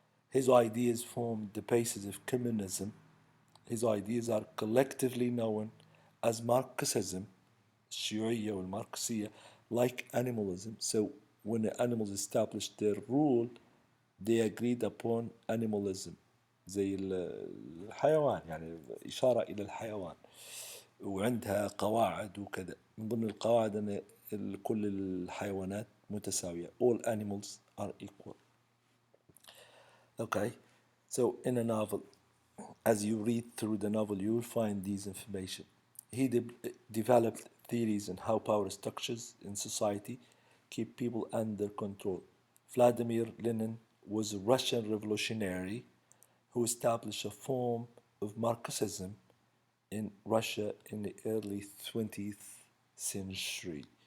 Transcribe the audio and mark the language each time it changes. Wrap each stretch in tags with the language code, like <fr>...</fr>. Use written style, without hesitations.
<en>His ideas formed the basis of communism. His ideas are collectively known as Marxism,</en> <ar>الشيوعية والماركسية,</ar> <en>like animalism. So when the animals established their rule, they agreed upon animalism.</en> <ar>زي الحيوان يعني إشارة إلى الحيوان وعندها قواعد وكذا. من ضمن القواعد أن كل الحيوانات متساوية.</ar> <en>All animals are equal. Okay, so in a novel, as you read through the novel, you will find these information. He developed theories on how power structures in society keep people under control. Vladimir Lenin was a Russian revolutionary who established a form of Marxism in Russia in the early 20th century.</en>